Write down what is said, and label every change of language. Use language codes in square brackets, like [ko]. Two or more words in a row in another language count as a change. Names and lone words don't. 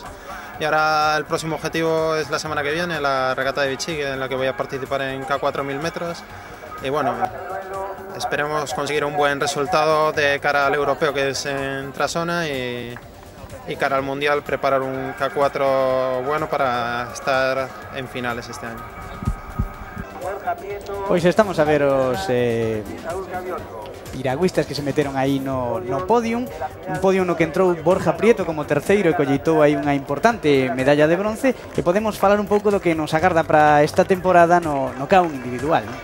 [es] Y ahora el próximo objetivo es la semana que viene, la regata de Vichy, en la que voy a participar en K4 1000 metros, y bueno, esperemos conseguir un buen resultado de cara al europeo, que es en Tarsona, y cara al mundial preparar un K4 bueno para estar en finales este año. [gl] Pois estamos a ver os piragüistas que se meteron aí no podium, un podium no que entrou Borja Prieto como terceiro e colleitou aí unha importante medalla de bronce, e podemos falar un pouco do que nos agarda para esta temporada no K1 individual, non?